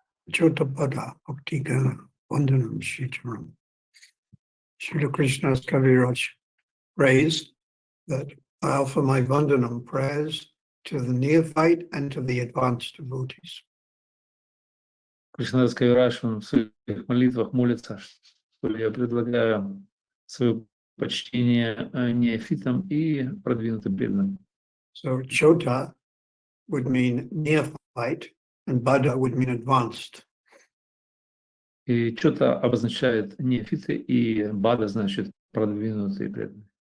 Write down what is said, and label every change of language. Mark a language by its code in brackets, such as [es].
[sa] Chotapada Bhaktigana Vandanam Shitaram. [en] Srila Krishna's Kaviraj prays that I offer my Vandanam prayers to the neophyte and to the advanced devotees. [ru] Кришнадас Кавирадж в своих молитвах молится, что я предлагаю свое почтение неофитам и продвинутым преданным. [en] So Chota would mean neophyte and Bada would mean advanced. [ru] И что-то обозначает неофиты, и Бада значит продвинутые преданные.